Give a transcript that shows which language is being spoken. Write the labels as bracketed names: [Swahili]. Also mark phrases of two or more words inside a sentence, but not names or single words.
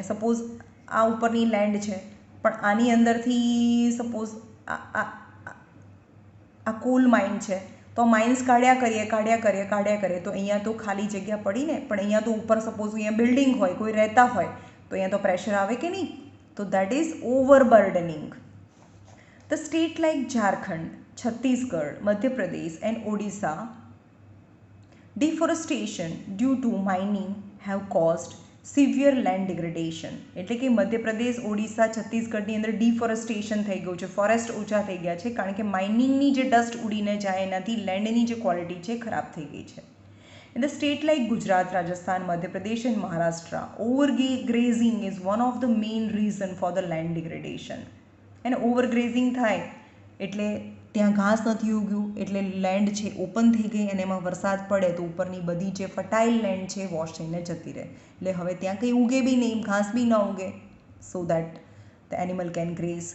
[Gujarati] સપોઝ આ ઉપરની લેન્ડ છે, પણ આની અંદરથી સપોઝ આ [English] coal mine [Gujarati] છે, તો માઇન્સ કાઢ્યા કરીએ તો અહીંયા તો ખાલી જગ્યા પડી ને, પણ અહીંયા તો ઉપર સપોઝ અહીંયા બિલ્ડિંગ હોય, કોઈ રહેતા હોય, તો અહીંયા તો પ્રેશર આવે કે નહીં, તો [English] that is overburdening. The state like Jharkhand, Chhattisgarh, Madhya Pradesh and Odisha, deforestation due to mining have caused severe land degradation. [Gujarati] એટલે કે મધ્યપ્રદેશ, ઓડિશા, છત્તીસગઢની અંદર ડિફોરેસ્ટેશન થઈ ગયું છે, ફોરેસ્ટ ઓછા થઈ ગયા છે, કારણ કે માઇનિંગની જે ડસ્ટ ઉડીને જાય એનાથી લેન્ડની જે ક્વોલિટી છે ખરાબ થઈ ગઈ છે. [English] In the state like Gujarat, Rajasthan, Madhya Pradesh and Maharashtra, overgrazing is one of the main reason for the land degradation. [Gujarati] અને ઓવરગ્રેઝિંગ થાય એટલે ત્યાં ઘાસ નથી ઉગ્યું, એટલે લેન્ડ છે ઓપન થઈ ગઈ, અને એમાં વરસાદ પડે તો ઉપરની બધી જે ફર્ટાઇલ લેન્ડ છે વોશ થઈને જતી રહે, એટલે હવે ત્યાં કંઈ ઉગે બી નહીં, ઘાસ બી ન ઉગે, [English] so that the animal can graze.